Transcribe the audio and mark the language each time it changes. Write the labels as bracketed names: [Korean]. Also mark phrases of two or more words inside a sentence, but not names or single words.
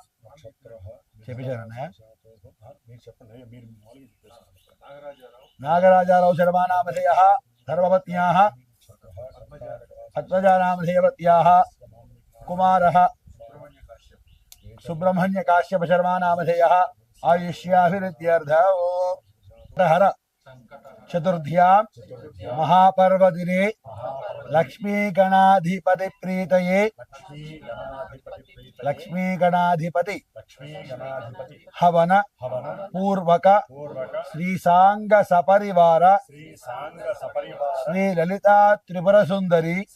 [Sanskrit] नागराजाराव शर्मा नामधेयः धर्मपत्न्याः पद्मजा नामधेयवत्याः कुमारः सुब्रह्मण्य काश्यप शर्मा नामधेयः आयुष्याभिवृद्ध्यर्थौ हर చతుర్థ్యాం మహాపర్వదినే లక్ష్మీ గణాధిపతి ప్రీతయే లక్ష్మీ గణాధిపతి హవన పూర్వక శ్రీ సాంగ సపరివార శ్రీ లలితా త్రిపుర సుందరి